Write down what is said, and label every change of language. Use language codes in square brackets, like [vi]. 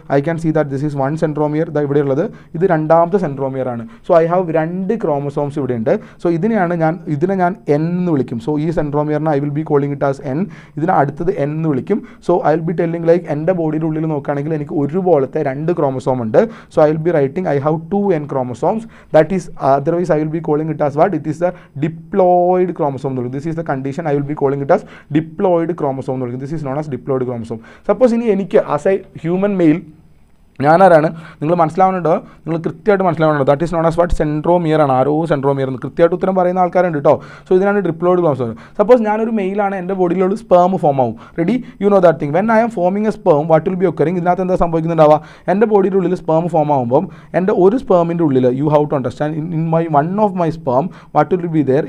[en] I can see that this is 1 centromere. [ml] ഇവിടെ ഉള്ളത് ഇത് രണ്ടാമത്തെ സെൻട്രോമിയർ ആണ്. [en] so I have 2 chromosomes [ml] ഇവിടെ ഉണ്ട്. സോ ഇതിനെ ഞാൻ N എന്ന് വിളിക്കും. [en] So ഈ സെൻട്രോമിയറിനെ I will be calling it as N. [ml] ഇതിന് അടുത്തത് N എന്ന് വിളിക്കും. [en] so I will be telling like [ml] എൻ്റെ ബോഡിയുടെ ഉള്ളിൽ നോക്കുകയാണെങ്കിൽ എനിക്ക് ഒരുപോലത്തെ 2 ക്രോമസോം ഉണ്ട്. [en] So I will be writing I have 2N chromosomes. That is, otherwise I will be calling it as what? It is the diploid chromosome. This is the condition. I will be calling it as diploid chromosome. This is known as diploid chromosome. Suppose in any as a human male, [ml] ഞാനാരാണ് നിങ്ങൾ മനസ്സിലാവുന്നുണ്ടോ? നിങ്ങൾ കൃത്യമായിട്ട് മനസ്സിലാവുന്നുണ്ടോ? [en] That is known as what? [ml] Centromere ആണ്. ആരോ centromere എന്ന് കൃത്യമായിട്ട് ഉത്തരം പറയുന്ന ആൾക്കാരുണ്ട് കേട്ടോ. സോ ഇതിനാണ് ഡിപ്ലോയിഡ് ക്രോമസോം. സപ്പോസ് ഞാനൊരു മെയിലാണ്, എൻ്റെ ബോഡിയിലുള്ള സ്പേം ഫോം ആവും. Ready? [en] You know that thing. When I am forming a sperm, what will be occurring? [ml] ഇതിനകത്ത് എന്താ സംഭവിക്കുന്നുണ്ടാവുക? എൻ്റെ ബോഡിയുടെ ഉള്ളിൽ സ്പേം ഫോം ആകുമ്പം എൻ്റെ ഒരു സ്പേമിൻ്റെ ഉള്ളിൽ, [en] You have to understand, in my one of my sperm what will be there?